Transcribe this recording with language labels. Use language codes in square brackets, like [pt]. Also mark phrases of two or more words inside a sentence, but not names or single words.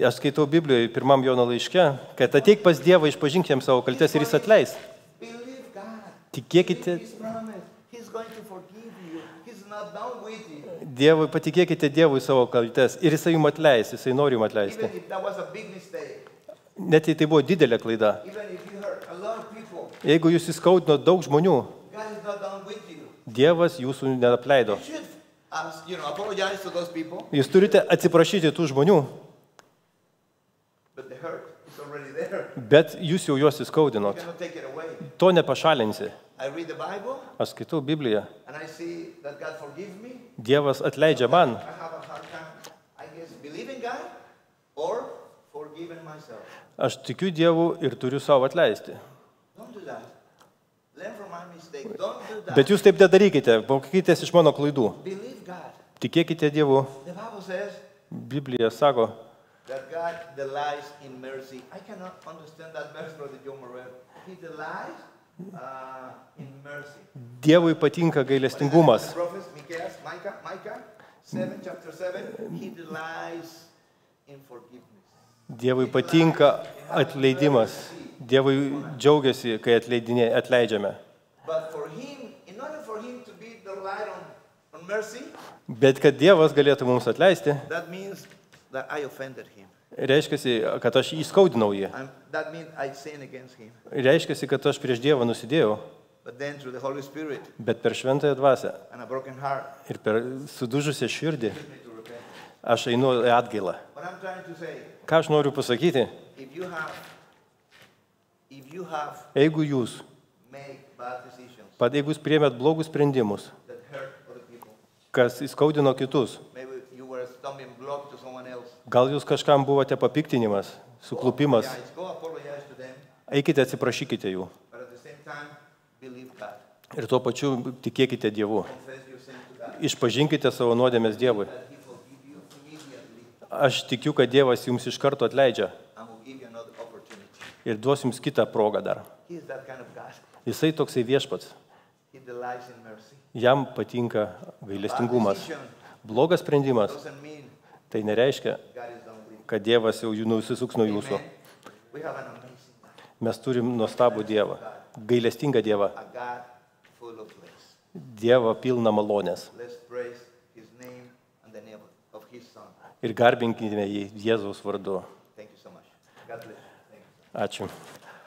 [lt] Aš skaitau Biblijoje, 1 Jono laiške, kad ateik pas Dievą, išpažink jam savo kaltes ir jis atleis. [en] Believe God. [lt] Tikėkite, [en] Believe His promise. He's going to forgive you. He's not done with you. [lt] Dievui, patikėkite Dievui savo kaltes ir jisai jums atleis, jisai nori jums atleisti. [en] Even if that was a big mistake, [lt] Net jei tai buvo didelė klaida. [en] even if you hurt a lot of people, [lt] Jeigu jūs įskaudino daug žmonių, [en] God is not done with you. [lt] Dievas jūsų neapleido. [en] You should apologize to those people, [lt] Jūs turite atsiprašyti tų žmonių, [en] It's already there. [lt] Bet jūs jau juos [en] You [lt] įskaudinot. [en] cannot take it away. [lt] To nepašalinsi. [en] I read the Bible [lt] Aš skaitau Bibliją. [en] and I see that God forgives me. [lt] Dievas atleidžia man. [en] I have a hard time, I guess, believing God or forgiving myself. [lt] Aš tikiu Dievu ir turiu savo atleisti. [en] Don't do that. Learn from my mistake. Don't do that. [lt] Bet jūs taip nedarykite. Mokykitės iš mano klaidų. [en] Believe God. [lt] Tikėkite Dievu. [en] The Bible says [lt] Biblija sako, [en] that God delights in mercy. I cannot understand that verse, Brother John Morel. He delights in mercy. [lt] Dievui patinka gailestingumas. [en] Prophets, Micah 7, chapter 7, he delights in forgiveness. [lt] Dievui patinka atleidimas. Dievui džiaugiasi, kai atleidžiame. [en] But for him, in order for him to be delight on mercy, [lt] Bet kad Dievas galėtų mums atleisti, [en] that means that I offended him. [lt] reiškia, kad aš įskaudinau jį. [en] That means I sinned against him. [lt] Reiškia, kad aš prieš Dievą nusidėjau. [en] But then through the Holy Spirit [lt] Bet per šventąją dvasią [en] and a broken heart, [lt] ir per sudužusią širdį [en] help me to repent. [lt] aš einu į atgailą. [en] What I'm trying to say, [lt] Ką aš noriu pasakyti? [en] if you have [lt] Jeigu jūs, [en] made bad decisions [lt] jeigu jūs priėmėt blogus sprendimus, [en] that hurt other people, [lt] kas įskaudino kitus, [en] maybe you were a stumbling block to someone else. [lt] gal jūs kažkam buvote papiktinimas, suklupimas, [en] Go apologize to them, [lt] eikite atsiprašykite jų. [en] but at the same time, believe God. [lt] Ir tuo pačiu tikėkite Dievu. [en] Confess your sin to God. [lt] Išpažinkite savo nuodėmės Dievui. [en] That He forgive you immediately [lt] Aš tikiu, kad Dievas jums iš karto atleidžia [en] and will give you another opportunity. [lt] ir duos jums kitą progą dar. [en] He is that kind of God. [lt] Jisai toksai viešpats. [en] He delights in mercy. [lt] Jam patinka [en] Bad [lt] gailestingumas. [en] decision [lt] Blogas sprendimas [en] doesn't mean [lt] tai nereiškia, [en] God is done with you. [lt] kad Dievas jau jų nusisuks nuo jūsų. [en] Amen. We have an amazing God, [lt] Mes turim nuostabų Dievą, gailestingą Dievą, [en] a God full of grace. [lt] Dievą pilną malonės. [en] Let's praise His name and the name of His Son. [lt] Ir garbinkime jį Jėzaus vardu. [en] Thank you so much. God bless you. Thank you. [lt] Ačiū.